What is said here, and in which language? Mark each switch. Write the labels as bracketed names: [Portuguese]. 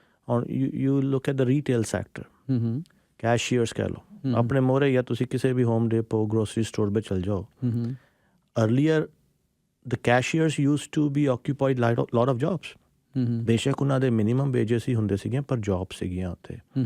[Punjabi] ਹੁਣ [English] you look at the retail sector, [Punjabi] ਕੈਸ਼ੀਅਰਸ ਕਹਿ ਲਓ, ਆਪਣੇ ਮੋਹਰੇ ਜਾਂ ਤੁਸੀਂ ਕਿਸੇ ਵੀ ਹੋਮ ਡਿਪੋ ਗਰੋਸਰੀ ਸਟੋਰ ਵਿੱਚ ਚਲ ਜਾਓ। [English] Earlier the cashiers used to be occupied lot of jobs. [Punjabi] ਬੇਸ਼ੱਕ ਉਹਨਾਂ ਦੇ ਮਿਨੀਮਮ ਵੇਜਸ ਹੀ ਹੁੰਦੇ ਸੀਗੇ ਪਰ ਜੋਬ ਸੀਗੀਆਂ ਉੱਥੇ।